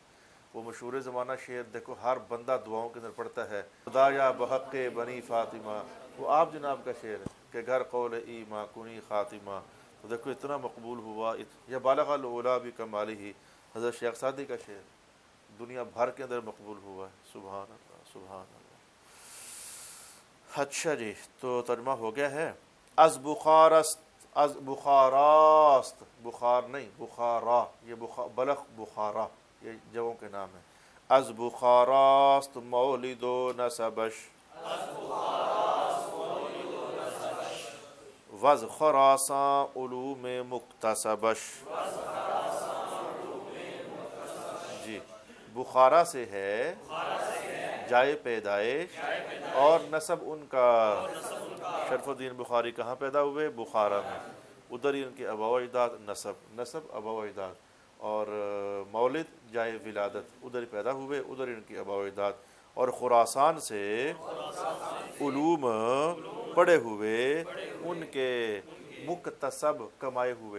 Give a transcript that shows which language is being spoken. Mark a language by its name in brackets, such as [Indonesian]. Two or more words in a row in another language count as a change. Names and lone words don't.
[Urdu] وہ مشہور زمانہ شعر دیکھو، ہر بندہ دعاؤں کے اندر پڑھتا ہے، [Persian] خدایا بحق بنی فاطمہ، [Urdu] وہ آپ جناب کا شعر ہے کہ [Persian] گھر قول ایما کنی خاتمہ۔ [Urdu] تو دیکھو اتنا مقبول ہوا، یہ [Arabic] بالغ العلا بکمالہ، [Urdu] حضرت شیخ سعدی کا شعر دنیا بھر کے اندر مقبول ہوا ہے۔ [Arabic] سبحان اللہ، سبحان اللہ۔ [Urdu] اچھا جی، تو ترجمہ ہو گیا ہے۔ [Persian] از بخارست، از بخاراست، [Urdu] بخار نہیں بخارا، یہ بلخ بخارا، یہ جگہوں کے نام ہے۔ [Persian] از بخاراست مولد و نسبش، وز خراساں علوم مکتسبش۔ [Urdu] جی، بخارا سے ہے جائے پیدائش اور نسب ان کا۔ شرف الدین بخاری کہاں پیدا ہوئے؟ بخارا میں، ادھر ہی ان کے آباء و اجداد، نسب آباء و اجداد، اور مولد جائے ولادت ادھر ہی پیدا ہوئے، ادھر ہی ان کے آباء و اجداد، اور خراسان سے علوم پڑھے ہوئے، ان کے مکتسب کمائے ہوئے۔